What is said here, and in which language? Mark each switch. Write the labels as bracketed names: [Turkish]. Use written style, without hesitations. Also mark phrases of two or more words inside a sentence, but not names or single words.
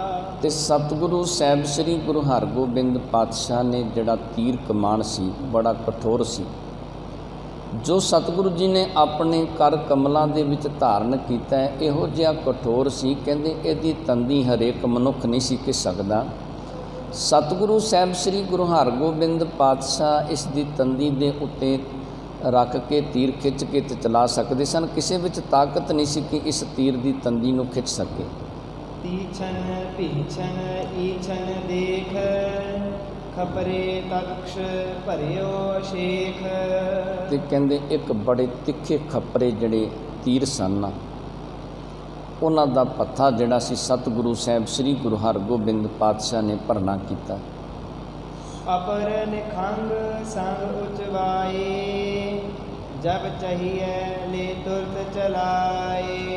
[Punjabi] ਤੇ ਸਤਿਗੁਰੂ ਸਾਹਿਬ ਸ੍ਰੀ ਗੁਰੂ ਹਰਗੋਬਿੰਦ ਪਾਤਸ਼ਾਹ ਨੇ ਜਿਹੜਾ ਤੀਰ ਕਮਾਨ ਸੀ ਬੜਾ ਕਠੋਰ ਸੀ, ਜੋ ਸਤਿਗੁਰੂ ਜੀ ਨੇ ਆਪਣੇ ਕਰ ਕਮਲਾਂ ਦੇ ਵਿੱਚ ਧਾਰਨ ਕੀਤਾ ਹੈ, ਇਹੋ ਜਿਹਾ ਕਠੋਰ ਸੀ, ਕਹਿੰਦੇ ਇਹਦੀ ਤੰਦੀ ਹਰੇਕ ਮਨੁੱਖ ਨਹੀਂ ਸੀ ਘਿਸ ਸਕਦਾ। ਸਤਿਗੁਰੂ ਸਾਹਿਬ ਸ੍ਰੀ ਗੁਰੂ ਹਰਗੋਬਿੰਦ ਪਾਤਸ਼ਾਹ ਇਸ ਦੀ ਤੰਦੀ ਦੇ ਉੱਤੇ ਰੱਖ ਕੇ ਤੀਰ ਖਿੱਚ ਕੇ ਤੇ ਚਲਾ ਸਕਦੇ ਸਨ। ਕਿਸੇ ਵਿੱਚ ਤਾਕਤ ਨਹੀਂ ਸੀ ਕਿ ਇਸ ਤੀਰ ਦੀ ਤੰਦੀ ਨੂੰ ਖਿੱਚ ਸਕੇ। [Braj] तीछन पीछन ईछन देख, खपरे तक्ष भरियो शेख। [Punjabi] ਤੇ ਕਹਿੰਦੇ ਇੱਕ ਬੜੇ ਤਿੱਖੇ ਖੱਪਰੇ ਜਿਹੜੇ ਤੀਰ ਸਨ, ਉਹਨਾਂ ਦਾ ਪੱਥਾ ਜਿਹੜਾ ਸੀ ਸਤਿਗੁਰੂ ਸਾਹਿਬ ਸ੍ਰੀ ਗੁਰੂ ਹਰਗੋਬਿੰਦ ਪਾਤਸ਼ਾਹ ਨੇ ਭਰਨਾ ਕੀਤਾ। [Braj] ਅਪਰ ਨਿਖੰਗ ਸੰਗ ਉਚਵਾਏ, ਜਬ ਚਾਹੀਏ ਲੈ ਤੁਰਤ ਚਲਾਏ।